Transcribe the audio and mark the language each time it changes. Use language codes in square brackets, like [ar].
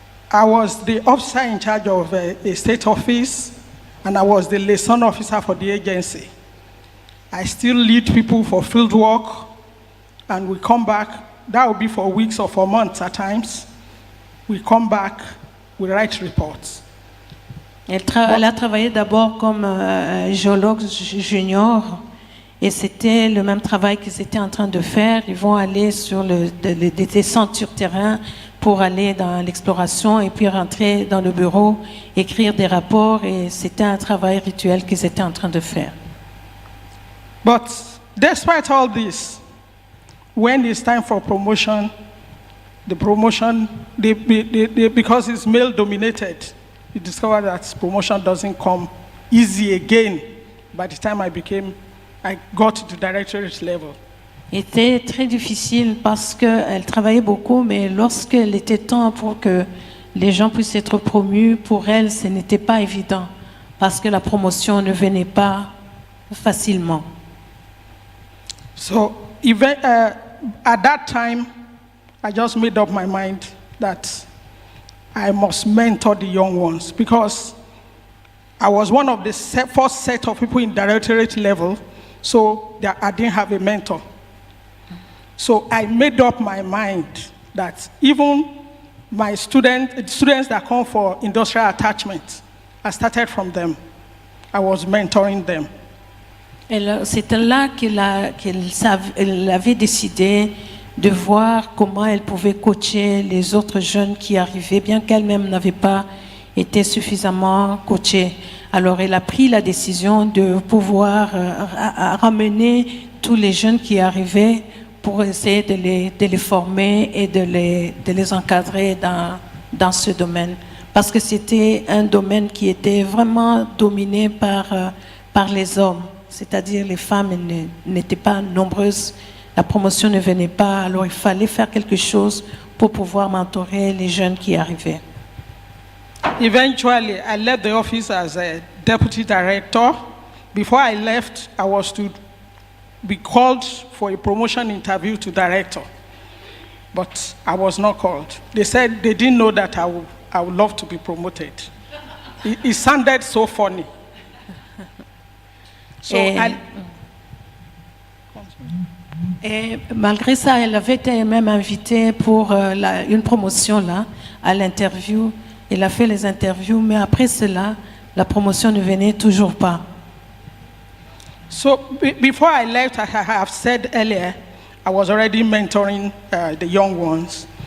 [en] I was the officer in charge of a state office, and I was the liaison officer for the agency. I still lead people for field work, and we come back. That will be for weeks or for months at times. We come back, we write reports. [fr] Elle a travaillé d'abord comme géologue junior et c'était le même travail qu'ils étaient en train de faire. Ils vont aller sur des descentes sur terrain pour aller dans l'exploration et puis rentrer dans le bureau, écrire des rapports et c'était un travail rituel qu'ils étaient en train de faire. [en] But despite all this, when it's time for promotion, the promotion, because it's male dominated, you discover that promotion doesn't come easy again by the time I got to the directorate level. [fr] C'était très difficile parce qu'elle travaillait beaucoup, mais lorsqu'il était temps pour que les gens puissent être promus, pour elle, ce n'était pas évident parce que la promotion ne venait pas facilement. [en] So even, at that time, I just made up my mind that I must mentor the young ones because I was one of the first set of people in directorate level, so I didn't have a mentor. So I made up my mind that even my students that come for industrial attachment, I started from them. I was mentoring them. [fr] C'était là qu'elle avait décidé de voir comment elle pouvait coacher les autres jeunes qui arrivaient, bien qu'elle-même n'avait pas été suffisamment coachée. Alors elle a pris la décision de pouvoir ramener tous les jeunes qui arrivaient pour essayer de les former et de les encadrer dans ce domaine. Parce que c'était un domaine qui était vraiment dominé par les hommes. c'est-à-dire les femmes n'étaient pas nombreuses, la promotion ne venait pas, alors il fallait faire quelque chose pour pouvoir mentorer les jeunes qui arrivaient. [en] Eventually, I left the office as a deputy director. Before I left, I was to be called for a promotion interview to director, but I was not called. They said they didn't know that I would love to be promoted. It sounded so funny. So [fr] Et malgré ça, elle avait été même invitée pour une promotion là, à l'interview. Elle a fait les interviews, mais après cela, la promotion ne venait toujours pas. [en] So before I left, I have said earlier, I was already mentoring the young ones.